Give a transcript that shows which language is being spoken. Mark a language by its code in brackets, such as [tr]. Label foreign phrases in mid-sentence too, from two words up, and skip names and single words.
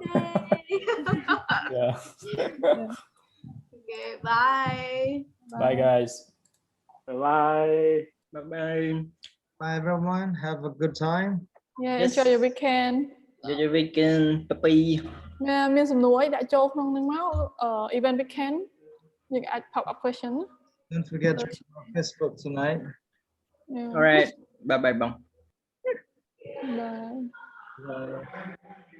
[en] Yeah. Okay, bye. Bye guys. Bye. Bye. Bye everyone. Have a good time. Yeah, Yes. enjoy your weekend. Enjoy your weekend. Bye. [km] មានសំណួរអីដាក់ចូលក្នុងនឹងមក [en] event weekend [km] យើងអាច [en] pop up question Don't forget to check our Facebook tonight. Yeah. All right. Bye bye, Bong. Bye. Bye.